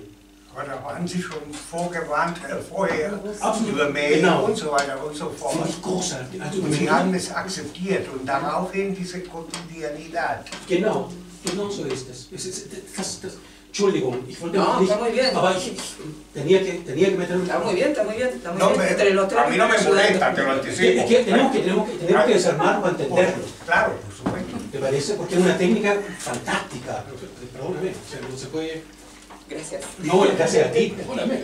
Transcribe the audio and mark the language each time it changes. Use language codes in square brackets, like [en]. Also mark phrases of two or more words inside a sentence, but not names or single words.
[de] Aber da waren Sie schon vorgewarnt vorher Absolut. Über Mail Genau. und so weiter und so fort. Finde ich großartig. Also Und Sie haben es akzeptiert und daraufhin diese Cotidianidad. Genau, genau so ist es. Entschuldigung, ich wollte [es] No, nicht, está muy bien. aber tenía que meterme. Está muy bien, está muy bien. Está muy No, bien. Entre los tres a mí no me están ayudando. molesta, te lo anticipo. Tenemos que desarmarlo para entenderlo. Claro, por supuesto. ¿Te parece? Porque es una técnica fantástica. Perdóname, o sea, no se puede... Gracias. No, gracias a ti, perdóname.